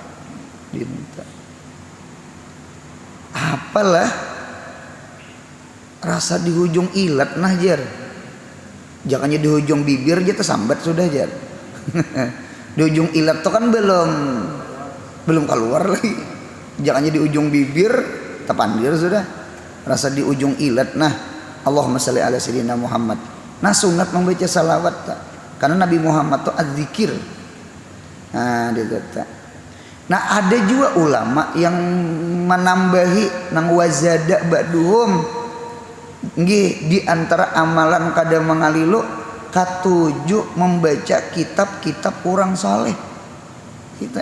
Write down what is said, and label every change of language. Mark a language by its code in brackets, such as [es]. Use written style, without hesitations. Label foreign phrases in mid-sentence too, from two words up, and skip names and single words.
[bjn] Apalah rasa di hujung ilat nah jar. Jangannya di hujung bibir aja tersambat sudah jar. Di ujung ilat tuh kan belum keluar lagi. Jangannya di ujung bibir terpandir sudah. Rasa di ujung ilat nah. [ar] Allahumma shalli ala sayyidina Muhammad. [bjn] Nah sunat membaca salawat tak. Karena Nabi Muhammad tuh adzikir. Nah ditata. Nah ada juga ulama yang menambahi nang [ar] wazada ba'duhum [bjn] nggih di antara amalan kada mangalilu katuju membaca kitab-kitab orang saleh kita.